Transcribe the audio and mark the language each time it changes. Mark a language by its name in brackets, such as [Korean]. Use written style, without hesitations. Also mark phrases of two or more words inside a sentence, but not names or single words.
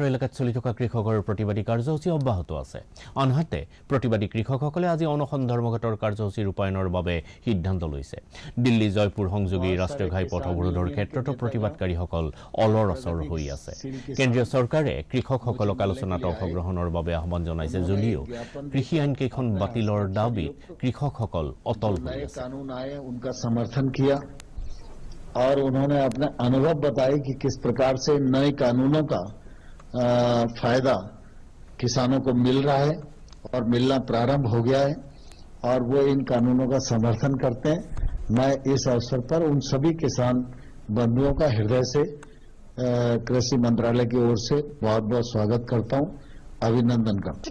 [Assamese] এলেকাত চলি থকা কৃষকৰ প্ৰতিবাদী কাৰ্যসূচী অব্যাহত আছে আনহাতে প্ৰতিবাদী কৃষকসকলে আজি অনশন ধৰ্মঘটৰ কাৰ্যসূচী ৰূপায়ণৰ বাবে সিদ্ধান্ত লৈছে দিল্লী জয়পুৰ সংযোগী ৰাষ্ট্ৰীয় ঘাইপথ অৱৰোধৰ ক্ষেত্ৰতো প্ৰতিবাদকাৰীসকল অলৰঅচৰ হৈ আছে কেন্দ্ৰীয় চৰকাৰে কৃষকসকলক আলোচনাত অংশগ্ৰহণৰ বাবে আহ্বান জনাইছে যদিও কৃষি আইন কেইখন বাতিলৰ দাবীত কৃষকসকল অটল হৈ আছে [Hindi] और उन्होंने अपने अनुभव बताए कि किस प्रकार से नए कानूनों का फायदा किसानों को मिल रहा है और मिलना प्रारंभ हो गया है और वो इन कानूनों का समर्थन करते हैं मैं इस अवसर पर उन सभी किसान बंधुओं का हृदय से कृषि मंत्रालय की ओर से बहुत बहुत स्वागत करता हूं अभिनंदन करता हूं